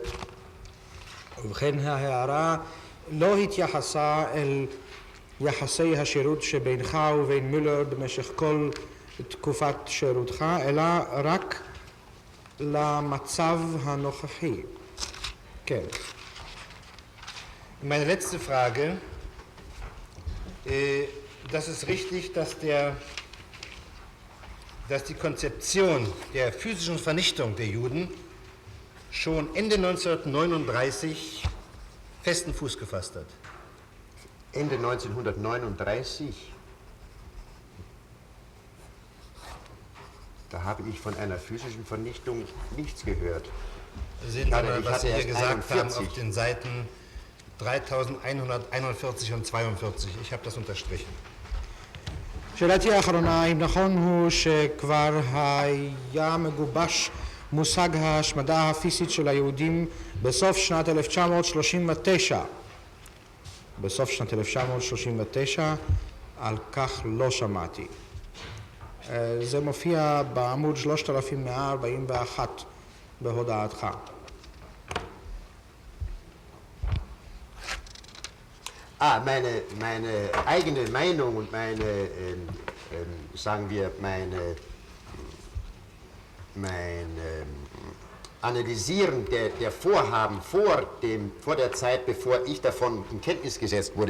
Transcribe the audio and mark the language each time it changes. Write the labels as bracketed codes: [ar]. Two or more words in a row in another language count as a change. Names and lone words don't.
[he] ובכן, ההערה לא התייחסה אל יחסי השירות שבינך ובין מולר במשך כל תקופת שירותך, אלא רק למצב הנוכחי. כן. [de] Meine letzte Frage, das ist richtig, dass die Konzeption der physischen Vernichtung der Juden schon Ende 1939 festen Fuß gefasst hat. Ende 1939, da habe ich von einer physischen Vernichtung nichts gehört. Sehen Sie mal, was Sie hier gesagt haben auf den Seiten 3141 und 42. Ich habe das unterstrichen. [he] שאלתי האחרונה, אם נכון הוא שכבר היה מגובש מושג ההשמדה הפיזית של היהודים בסוף שנת 1939. בסוף שנת 1939, על כך לא שמעתי. זה מופיע בעמוד 3141 בהודעתך. [de] Meine eigene Meinung und sagen wir, mein Analysieren der Vorhaben vor der Zeit, bevor ich davon in Kenntnis gesetzt wurde,